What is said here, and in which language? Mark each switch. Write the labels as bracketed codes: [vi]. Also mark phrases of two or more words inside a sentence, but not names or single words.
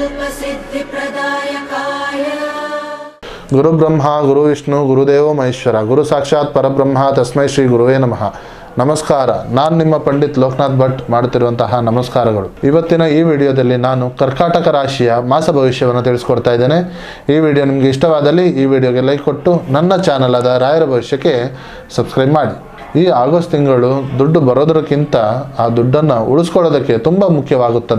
[sa] सिद्धिप्रदायकाय गुरु ब्रह्मा गुरु विष्णु गुरुदेव महेश्वर गुरु साक्षाತ್ ಪರಬ್ರಹ್ಮ ತಸ್ಮೈ ಶ್ರೀ ಗುರುವೇ ನಮಃ. [kn] ನಮಸ್ಕಾರ. ನಾನು ನಿಮ್ಮ ಪಂಡಿತ್ ಲೋಕನಾಥ್ ಭಟ್ ಮಾಡುತ್ತಿರುವಂತಹ ನಮಸ್ಕಾರಗಳು. ಇವತ್ತಿನ ಈ ವಿಡಿಯೋದಲ್ಲಿ ನಾನು ಕರ್ಕಾಟಕ ರಾಶಿಯ ಮಾಸ ಭವಿಷ್ಯವನ್ನು ತಿಳಿಸ್ಕೊಡ್ತಾ ಇದ್ದೇನೆ. ಈ ವಿಡಿಯೋ ನಿಮಗೆ ಇಷ್ಟವಾದಲ್ಲಿ ಈ ವಿಡಿಯೋಗೆ ಲೈಕ್ ಕೊಟ್ಟು ನನ್ನ ಚಾನಲ್ ಆದ ರಾಯರ ಭವಿಷ್ಯಕ್ಕೆ ಸಬ್ಸ್ಕ್ರೈಬ್ ಮಾಡಿ. ಈ ಆಗಸ್ಟ್ ತಿಂಗಳು ದುಡ್ಡು ಬರೋದಕ್ಕಿಂತ ಆ ದುಡ್ಡನ್ನು ಉಳಿಸ್ಕೊಳ್ಳೋದಕ್ಕೆ ತುಂಬ ಮುಖ್ಯವಾಗುತ್ತದೆ.